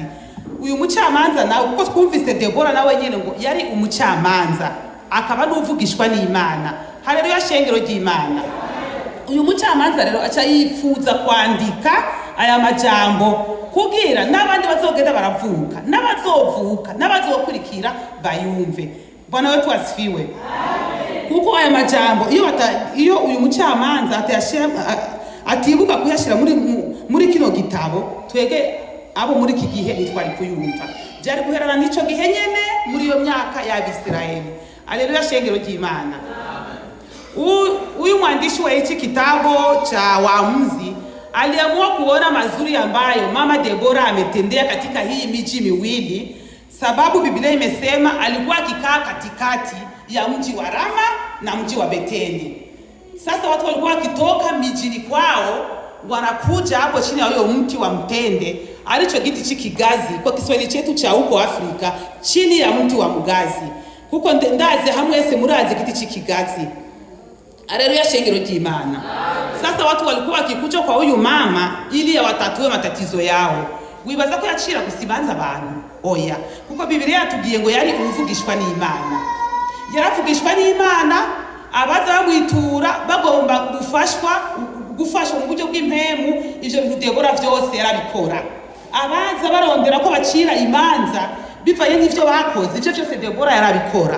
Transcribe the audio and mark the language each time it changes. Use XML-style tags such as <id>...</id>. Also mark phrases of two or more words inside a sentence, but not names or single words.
<rn>Uyu mucamanza nawe, kuko twumvise Debora nawe nyene ngo yari umucamanza akaba n'uvugishwa n'Imana. Haleluya, shengero ry'Imana. Uyu mucamanza rero aca yifuza kwandika aya majambo kugira n'abandi bazogenda baravuka, n'abazovuka, n'abazokurikira bayumve.</rn> <sw>Bwana wetu asifiwe.</sw> <rn>Kuko aya majambo iyo uyu mucamanza atibuka kuyashira muri kino gitabo, twege abo muri iki gihe nitwari kuyumva. Byari guherana n'ico gihe nyene muri iyo myaka y'Abisirayeli. Haleluya, shengero ry'Imana.</rn> <sw>Huyu mwandishi wa hichi kitabu cha Waamuzi aliamua kuona mazuri ambayo mama Debora ametendea katika hii miji miwili, sababu Biblia imesema alikuwa akikaa katikati ya mji wa Rama na mji wa Beteli. Sasa watu walikuwa wakitoka mijini kwao wanakuja hapo chini ya huyo mti wa mtende, alicho</sw> <rn>giti cy'ikigazi</rn> <sw>kwa Kiswahili chetu cha huko Afrika, chini ya mti wa mgazi.</sw> <rn>Kuko ndazi hamwese murazi giti cy'ikigazi. Haleluya, shengero ry'Imana.</rn> <sw>Sasa watu walikuwa wakikuja kwa huyu mama ili yawatatue matatizo yao.</sw> <rn>Wibaza ko yacira gusibanza abantu? Oya, kuko Biblia yatubwiye ngo yari uvugishwa n'Imana. Yaravugishwa n'Imana, abaza bamwitura bagomba gufashwa mu buryo bw'impemu. Ivyo bintu Debora vyose yarabikora. Abaza barondera ko bacira imanza bivaye n'ivyo bakoze, ivyo vyose Debora yarabikora.</rn>